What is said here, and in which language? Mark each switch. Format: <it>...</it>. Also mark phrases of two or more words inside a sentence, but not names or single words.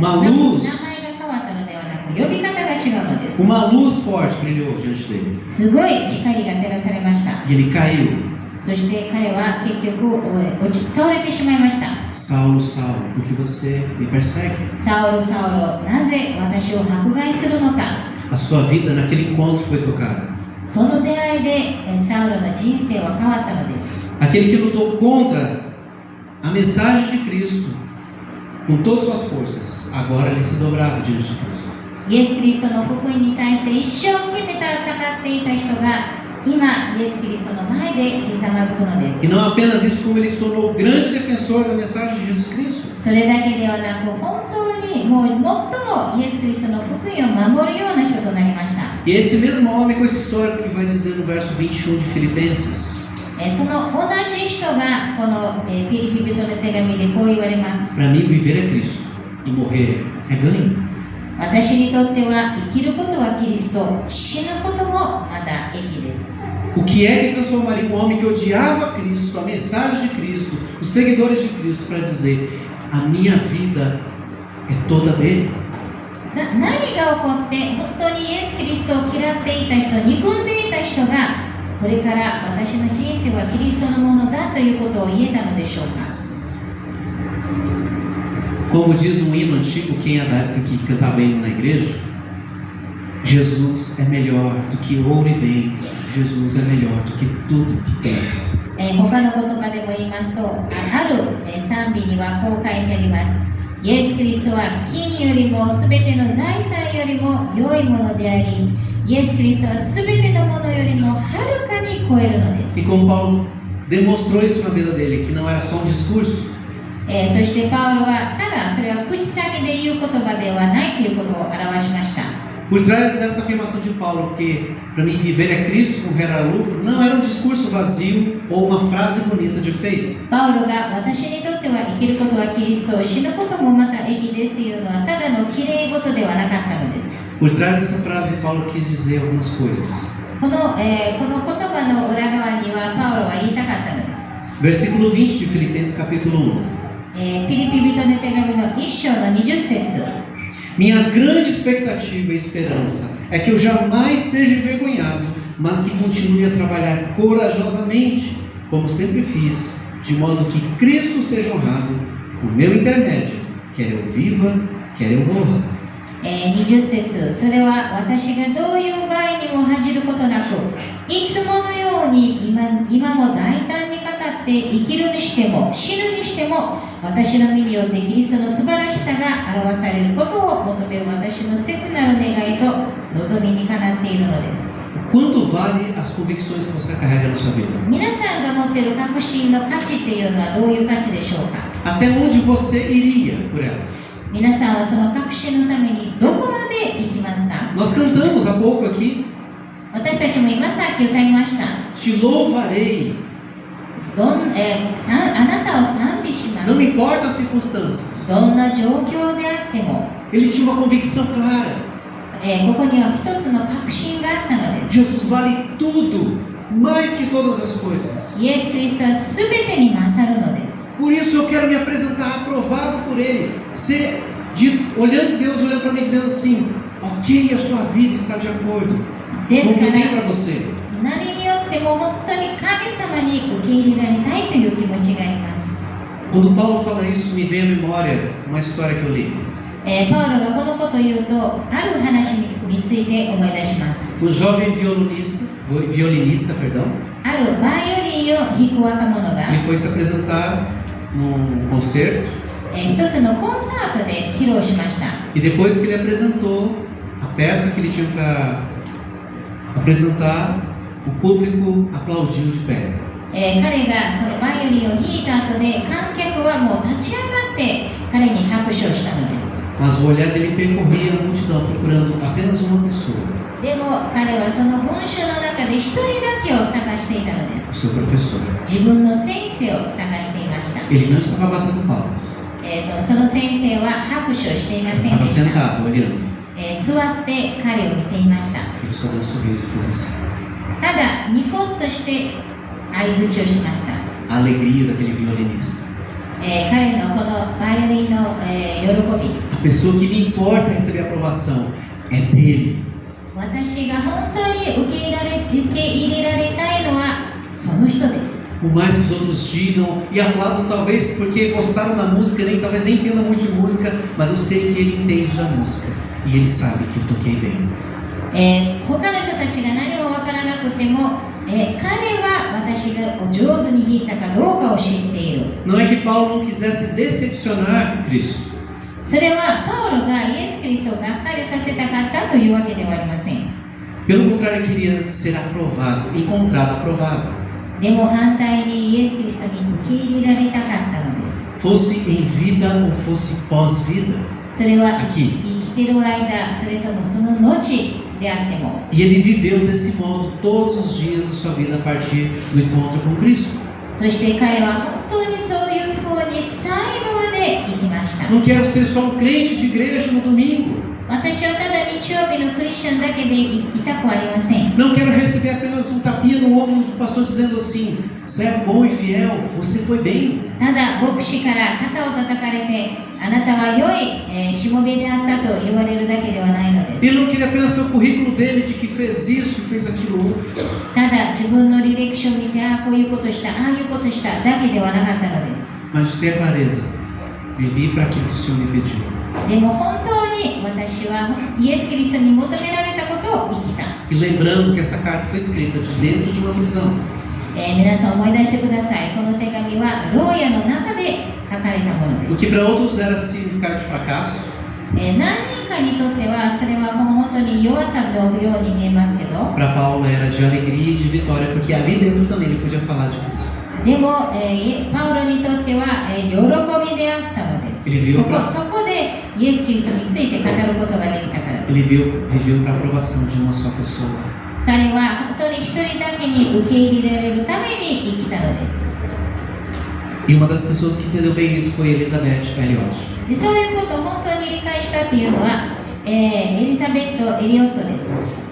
<ja>名前が変わったのではなく呼び方が違うのです。</ja> <pt>Uma luz forte brilhou diante dele.</pt> <ja>すごい光が照らされました。</ja> <pt>E ele caiu.</pt> <ja>そして彼は結局倒れてしまいました。</ja> <pt>Saulo, Saulo, por que você me persegue?</pt> <ja>サウロ、サウロ、なぜ私を迫害するのか。</ja> <pt>A sua vida naquele encontro foi tocada.</pt> <ja>その出会いでサウロの人生は変わったのです。</ja> <pt>Aquele que lutou contra a mensagem de Cristo com todas as suas forças, agora ele se dobrava diante de Cristo.</pt> <ja>イエス・キリストの福音に対して一生懸命戦っていた人が今イエス・キリストの前でひざまずくのです。</ja> <pt>E não apenas isso, como ele se tornou o grande defensor da mensagem de Jesus Cristo.</pt> <ja>それだけではなく本当にもう最もイエス・キリストの福音を守るような人となりました。</ja> <pt>E é esse mesmo homem com essa história que vai dizer no verso 21 de Filipenses.</pt> <ja>その同じ人がこのピリピ人の手紙でこう言われます。</ja> <pt>Para mim viver é Cristo e morrer é ganho.</pt> <ja>私にとっては生きることはキリスト、死ぬこともまた益です。</ja> <pt>O que é que transformaria um homem que odiava Cristo, a mensagem de Cristo, os seguidores de Cristo, para dizer: a minha vida é toda dele.</pt> <ja>何が起こって本当にイエス・キリストを嫌っていた人、憎んでいた人がこれから私の人生はキリストのものだということを言えたのでしょうか。</ja> <pt>Como diz um hino antigo, quem é da época que cantava hino na igreja, Jesus é melhor do que ouro e bens, Jesus é melhor do que tudo que tens.</pt> <ja>他の言葉でも言いますと、ある賛美にはこう書いてあります。イエス・キリストは金よりもすべての財産よりも良いものであり、イエス・キリストはすべてのものよりもはるかに超えるのです。</ja> <pt>E como Paulo demonstrou isso na vida dele, que não era só um discurso,</pt> <ja>そしてパウロはただそれは口先で言う言葉ではないということを表しました。</ja> <pt>por trás dessa afirmação de Paulo, que para mim viver é Cristo, morrer era lucro, não era um discurso vazio ou uma frase bonita de efeito.</pt> <ja>パウロが私にとっては生きることはキリスト、死ぬこともまた益ですというのはただの綺麗事ではなかったのです。</ja> <pt>Por trás dessa frase, Paulo quis dizer algumas coisas.</pt> <ja>この言葉の裏側にはパウロは言いたかったのです。</ja> <pt>Versículo 20 de Filipenses capítulo 1.</pt> <ja>ピリピ人の手紙の1章の20節。</ja> <pt>Minha grande expectativa e esperança é que eu jamais seja envergonhado, mas que continue a trabalhar corajosamente, como sempre fiz, de modo que Cristo seja honrado por meu intermédio, quer eu viva, quer eu morra.</pt> <ja>20 節、それは私がどういう場合にも恥じることなく、いつものように今も大胆に語って生きるにしても死ぬにしても、私の身によってキリストの素晴らしさが表されることを求める私の切なる願いと望みにかなっているのです。</ja> <pt>Quanto vale as convicções que você carrega na sua vida?</pt> <ja>皆さんが持っている確信の価値っていうのはどういう価値でしょうか。</ja> <pt>Até onde você iria por elas?</pt> <ja>皆さんはその確信のためにどこまで行きますか。</ja> <pt>Nós cantamos há pouco aqui,</pt> <ja>私たちも今さっき歌いました。</ja> <pt>te louvarei,</pt> <ja>あなたを賛美します。</ja> <pt>não importa as circunstâncias.</pt> <ja>どんな状況であっても、</ja> <pt>Ele tinha uma convicção clara.</pt> <ja>ここには一つの確信があったのです。</ja> <pt>Jesus vale tudo, mais que todas as coisas.</pt> <ja>イエス・キリストは全てに勝るのです。</ja> <pt>Por isso eu quero me apresentar aprovado por Ele. Olhando Deus, olhando para mim, dizendo assim: ok, a sua vida está de acordo.</pt> <ja>ですか</ja> <pt>Como bem</pt> <ja>ら</ja> <pt>para você.</pt> <ja>何によっても本当に神様に受け入れられたいという気持ちがあります。</ja> <pt>Quando Paulo fala isso, me vem à memória uma história que eu li.</pt> <ja>パウロがこのことを言うと、ある話について思い出します。</ja> <pt>Um jovem violinista,</pt> <ja>あるバイオリンを弾く若者が</ja> <pt>ele foi se apresentar num concerto</pt> <ja>一つのコンサートで披露しました。</ja> <pt>e depois que ele apresentou a peça que ele tinha para apresentar, o público aplaudiu de pé.</pt> <ja>彼がそのバイオリンを弾いた後で観客はもう立ち上がって彼に拍手をしたのです。</ja> <pt>Mas o olhar dele percorria a multidão procurando apenas uma pessoa,</pt> <ja>でも彼はその群衆の中で一人だけを探していたので</ja> <pt>o</pt> <ja>す。</ja> <pt>seu professor.</pt> <ja>自分の先生を探していました。</ja> <pt>Ele não estava batendo palmas,</pt> <ja>その先生は拍手をしていま</ja> <pt>ele</pt> <ja>せん</ja> <pt>estava</pt> <ja>でした。</ja> <pt>sentado olhando.</pt> <ja>座って彼を見ていました。</ja> <pt>Ele só deu um sorriso e fez assim.</pt> <ja>ただニコッとして相づちをしました。</ja> <pt>A alegria daquele violinista.</pt> <ja>彼のこのバイオリンの、喜び、</ja> <pt>A pessoa que lhe importa receber aprovação é dele.</pt> <ja>私が本当に受け入れられたいのはその人です。</ja> <pt>Por mais que os outros digam e apladam, talvez porque gostaram da música, talvez nem entendam muito de música, mas eu sei que ele entende da música e ele sabe que eu toquei bem.</pt> <ja>他の人たちが何もわからなくても、彼は私が上手に弾いたかどうかを知っている。</ja> <pt>Não é que Paulo não quisesse decepcionar Cristo.</pt> <ja>それはパウロがイエス・キリストをがっかりさせたかったというわけではありません。</ja> <pt>Pelo contrário, ele queria ser aprovado, encontrado aprovado.</pt> <ja>でも反対にイエス・キリストに受け入れられたかったのです。</ja> <pt>Fosse em vida ou fosse pós-vida.</pt> <ja>それは</ja> <pt>Aqui.</pt> <ja>生きてる間、それともその後であっても。</ja> <pt>E ele viveu desse modo todos os dias da sua vida a partir do encontro com Cristo.</pt> <ja>そして彼は本当にそういうふうに最後まで生きました。</ja> <pt>Não quero ser só um crente de igreja no domingo.</pt> <ja>私はただ日曜日のクリスチャンだけでいたくありません。</ja> <pt>Não quero receber apenas um tapinha no ombro do pastor dizendo assim: servo bom e fiel, você foi bem.</pt> <ja>ただ牧師から肩を叩かれて、あなたは良い、しもべであったと言われるだけではないのです。</ja> <pt>Ele não queria apenas ter o currículo dele de que fez isso, fez aquilo outro.</pt> <ja>ただ自分の履歴書を見て、ああこういうことした、ああいうことしただけではなかったのです。</ja> <pt>Mas de ter clareza, vivi para aquilo que o Senhor me pediu.</pt> <ja>でも本当に私はイエス・キリストに求められたことを生きた。</ja> <pt>E lembrando que essa carta foi escrita de dentro de uma prisão.</pt> <ja>皆さん思い出してください。この手紙は牢屋の中で書かれたもの</ja> <pt>O</pt> <ja>です。</ja> <pt>que para outros era significado de fracasso,</pt> <ja>何人かにとってはそれはもう本当に弱さのように見えますけど、</ja> <pt>para Paulo era de alegria e de vitória, porque ali dentro também ele podia falar de Cristo.</pt> <ja>でも、パウロにとっては、喜びであったのです。そこでイエス・キリストについて語ることができたからで</ja> <pt>Ele</pt> <ja>す。</ja> <pt>viveu para a aprovação de uma só pessoa.</pt> <ja>彼は本当に一人だけに受け入れられるために生きたのです。</ja> <pt>E uma das pessoas que entendeu bem isso foi Elizabeth Elliot.</pt> <ja>でそういうことを本当に理解したというのは、エリザベット・エリオットです。</ja>